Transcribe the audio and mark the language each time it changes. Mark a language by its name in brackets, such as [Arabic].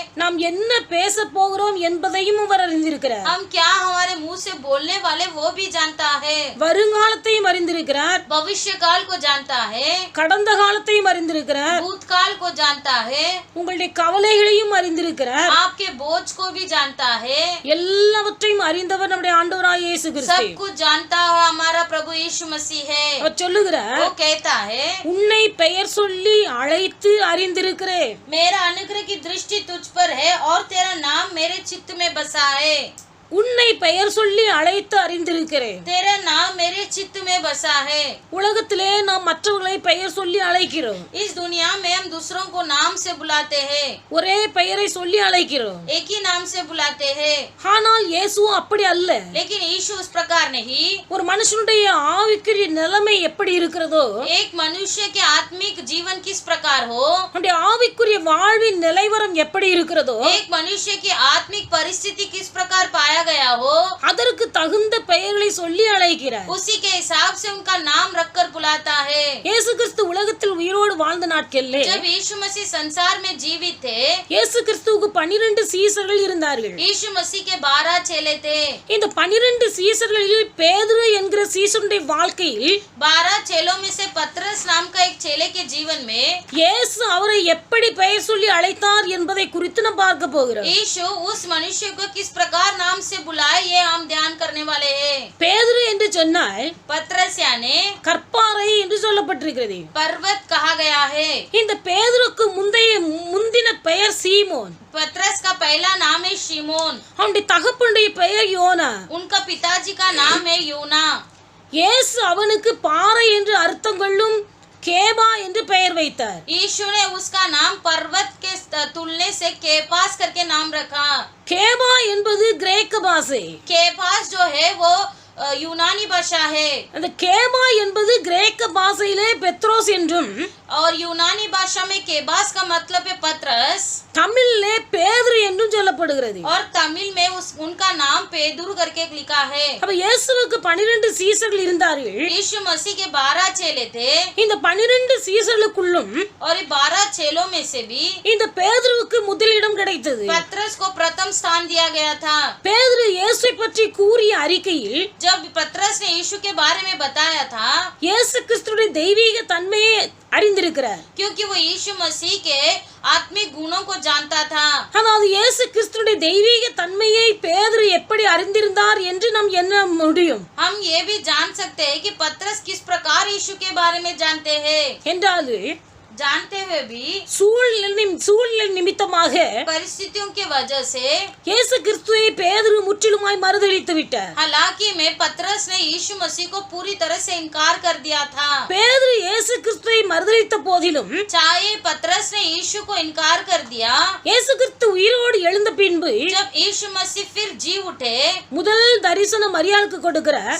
[Tamil] நாம் என்ன பேச போகிறோம் என்பதையும் அவர் அறிந்திருக்கிறார். [Hindi] हम क्या हमारे मुंह से बोलने वाले वो भी जानता है. [Tamil] வருங்காலத்தையும் அறிந்திருக்கிறார், [Hindi] भविष्य काल को जानता है, [Tamil] கடந்த காலத்தையும் அறிந்திருக்கிறார், [Hindi] भूतकाल को जानता है, [Tamil] உங்களுடைய கவலைகளையும் அறிந்திருக்கிறார். [Hindi] आपके बोझ को भी जानता है. [Tamil] எல்லாவற்றையும் அறிந்தவர் நம்முடைய ஆண்டவராகிய இயேசு கிறிஸ்து. [Hindi] सब कुछ जानता हुआ हमारा प्रभु यीशु मसीह है. [Tamil] அவர் சொல்லுகிறார், [Hindi] वो कहता है, [Tamil] உன்னை பெயர் சொல்லி அழைத்து அறிந்திருக்கிறேன். [Hindi] मेरा अनुग्रह की दृष्टि तुझ पर है और तेरा नाम मेरे चित्त में बसा है. [Tamil] உன்னை பெயர் சொல்லி அழைத்து அறிந்திருக்கிறேன். [Hindi] तेरा नाम मेरे चित्त में बसा है. [Tamil] உலகத்திலே நாம் மற்றவர்களை பெயர் சொல்லி அழைக்கிறோம். [Hindi] इस दुनिया में हम दूसरों को नाम से बुलाते हैं. [Tamil] ஒரே பெயரை சொல்லி அழைக்கிறோம். [Hindi] एक ही नाम से बुलाते हैं. [Tamil] ஆனால் இயேசு அப்படி அல்ல. [Hindi] लेकिन यीशु उस प्रकार नहीं. [Tamil] ஒரு மனுஷனுடைய ஆவிக்குரிய நிலைமை எப்படி இருக்கிறதோ, [Hindi] एक मनुष्य के आत्मिक जीवन किस प्रकार हो, [Tamil] அவனுடைய ஆவிக்குரிய வாழ்வின் நிலைவரம் எப்படி இருக்கிறதோ, [Hindi] एक मनुष्य की आत्मिक परिस्थिति किस प्रकार पाया गया हो, [Tamil] அதற்கு தகுந்த பெயர்களை சொல்லி அழைக்கிறார். [Hindi] उसी के हिसाब से उनका नाम रखकर बुलाता है. [Tamil] இயேசு கிறிஸ்து உலகத்தில் உயிரோடு வாழ்ந்த நாட்களிலே [Hindi] जब यीशु मसीह संसार में जीवित थे, [Tamil] இயேசு கிறிஸ்துவுக்கு 12 சீசர்கள் இருந்தார்கள். [Hindi] यीशु मसीह के 12 चेले थे. [Tamil] இந்த 12 சீசர்களில் பேதுரு என்கிற சீசனுடைய வாழ்க்கையில் [Hindi] 12 चेलों में से पतरस नाम का एक चेले के जीवन में [Tamil] இயேசு அவரை எப்படி பெயர் சொல்லி அழைத்தார் என்பதை குறித்து நாம் பார்க்க போகிறோம். [Hindi] यीशु उस मनुष्य को किस प्रकार नाम से बुलाए, ये हम ध्यान करने वाले हैं. [Tamil] பேதுரு என்று சொன்னால் [Hindi] पतरस यानी [Tamil] கற்பாறை என்று சொல்லப்பட்டிருக்கிறது. [Hindi] पर्वत कहा गया है. [Tamil] இந்த பேதுருக்கு முந்தின பெயர் சீமோன். [Hindi] पतरस का पहला नाम है शिमोन. [Tamil] அவனுடைய தகப்பனுடைய பெயர் யோனா. [Hindi] उनका पिताजी का नाम है यूना. [Tamil] இயேசு அவனுக்கு பாறை என்று அர்த்தம் கொள்ளும் கேபா என்று பெயர் வைத்தார். [Hindi] यीशु ने उसका नाम पर्वत के तुलने से केपास करके नाम रखा. [Tamil] கேபா என்பது கிரேக்க பாஷை. [Hindi] केपास जो है वो यूनानी भाषा है. [Tamil] அந்த கேபா என்பது கிரேக்க பாஷையிலே பெத்ரோஸ் என்றும், [Hindi] और यूनानी भाषा में केबास का मतलब है पतरस. [Tamil] தமிழிலே பேதுரு என்றும் சொல்லப்படுகிறது. [Hindi] और तमिल में उनका नाम पेदुरु करके लिखा है. [Tamil] அப்ப இயேசுவுக்கு 12 சீசர்கள் இருந்தார்கள். [Hindi] यीशु मसीह के 12 चेले थे. [Tamil] இந்த 12 சீசர்களுக்குள்ளும் [Hindi] और ये 12 चेलों में से भी [Tamil] இந்த பேதுருவுக்கு முதலிடம் கிடைத்தது. [Hindi] पतरस को प्रथम स्थान दिया गया था. [Tamil] பேதுரு இயேசுவை பற்றி கூறிய அறிக்கையில் [Hindi] जब पतरस ने यीशु के बारे में बताया था, [Tamil] இயேசு கிறிஸ்துவின் தெய்வீக தன்மையை அறிந்திருக்கிறார். [Hindi] क्योंकि वो यीशु मसीह के आत्मिक गुणों को जानता था. [Tamil] அதாவது இயேசு கிறிஸ்துவின் தெய்வீக தன்மையை பேதுரு எப்படி அறிந்திருந்தார் என்று நாம் எண்ண முடியும். [Hindi] हम ये भी जान सकते हैं कि पतरस किस प्रकार यीशु के बारे में जानते हैं. [Tamil] என்றால் [Hindi] जानते हुए भी [Tamil] சூழ்நிலை நிமித்தமாக [Hindi] परिस्थितियों की वजह से [Tamil] இயேசு கிறிஸ்துவை பேதுரு முற்றிலுமாய் மறுதலித்து விட்டார். [Hindi] हालांकि में पतरस ने यीशु मसीह को पूरी तरह से इनकार कर दिया था. [Tamil] பேதுரு இயேசு கிறிஸ்துவை மறுதலித்த போதிலும் [Hindi] चाहे पतरस ने यीशु को इनकार कर दिया, [Tamil] இயேசு கிறிஸ்து உயிரோடு எழுந்த பின்பு [Hindi] जब यीशु मसीह फिर जी उठे, [Tamil] முதல் தரிசனம் மரியாளுக்கு கொடுக்கிறார்.